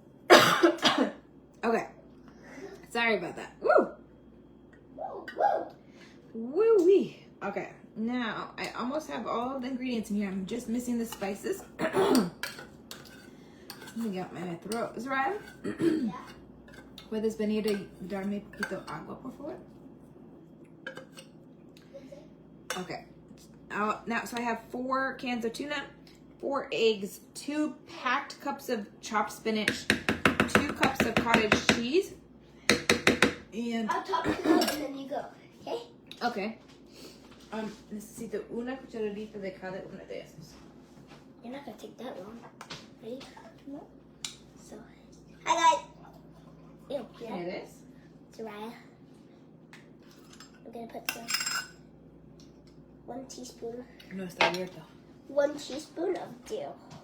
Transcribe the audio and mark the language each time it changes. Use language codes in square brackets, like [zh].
[en] Okay. Sorry about that. Woo! Woo-wee. Okay. Now, I almost have all of the ingredients in here. I'm just missing the spices. Something got my throat. Israel? Yeah. [es] ¿Puedes venir y darme un poquito agua, por favor? [en] Okay. Now, so I have 4 cans of tuna, 4 eggs, 2 packed cups of chopped spinach, 2 cups of cottage cheese, and... I'll talk to you and then you go, okay? Okay. [es] Necesito una cucharadita de cada una de esas. [en] You're not going to take that long. Ready? No. So, hi guys. Ew, yeah. Here it is. Soraya. I'm going to put some 1 teaspoon. [es] No está abierto. [en] 1 teaspoon of dill.